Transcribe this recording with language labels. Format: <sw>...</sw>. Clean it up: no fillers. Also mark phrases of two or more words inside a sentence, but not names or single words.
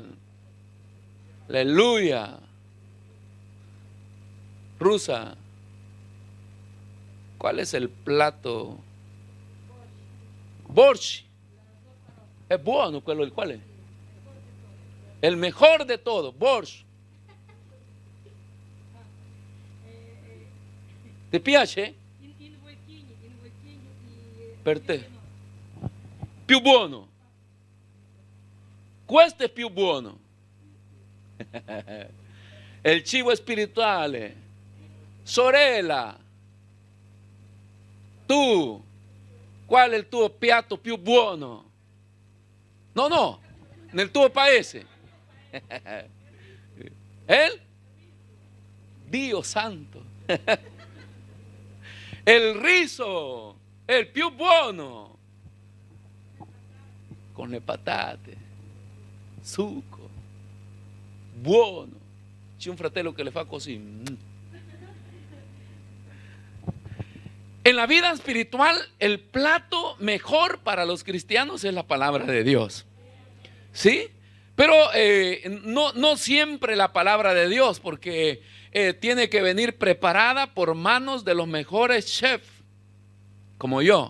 <es>Aleluya. Rusa, ¿cuál es el plato? Borsch. Es bueno, ¿cuál es? El mejor de todo, borsch.</es> <it>¿Ti piace? Per te. Più buono. Questo è più buono. El cibo spirituale. Sorella, tu, qual è il tuo piatto più buono? No, nel tuo paese. ¿El? Dio santo. El riso, el più buono. Con le patate, succo, buono. C'è un fratello che le fa così.</it> <es>En la vida espiritual, el plato mejor para los cristianos es la palabra de Dios. ¿Sí? Pero no siempre la palabra de Dios, porque tiene que venir preparada por manos de los mejores chefs, como yo.</es>